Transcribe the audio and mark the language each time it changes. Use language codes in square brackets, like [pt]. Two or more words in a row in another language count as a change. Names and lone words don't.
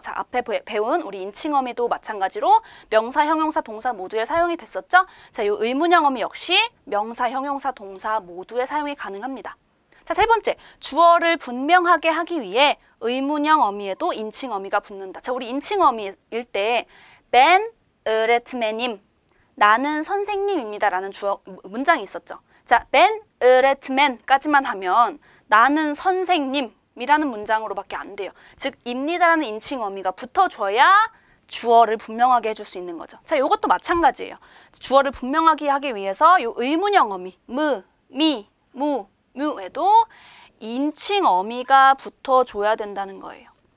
[ko] 자, 앞에 배운 우리 인칭어미도 마찬가지로 명사, 형용사, 동사 모두에 사용이 됐었죠. 자, 이 의문형 어미 역시 명사, 형용사, 동사 모두에 사용이 가능합니다. 자, 세 번째, 주어를 분명하게 하기 위해 의문형 어미에도 인칭 어미가 붙는다. 자, 우리 인칭 어미일 때 [tr] ben öğretmenim, [ko] 나는 선생님입니다 라는 주어 문장이 있었죠. 자, [tr] ben öğretmen [ko] 까지만 하면 나는 선생님이라는 문장으로밖에 안 돼요. 즉, 입니다라는 인칭 어미가 붙어줘야 주어를 분명하게 해줄 수 있는 거죠. 자, 이것도 마찬가지예요. 주어를 분명하게 하기 위해서 이 의문형 어미 미, 무, 뮤에도 인칭 어미가 붙어줘야 된다는 거예요.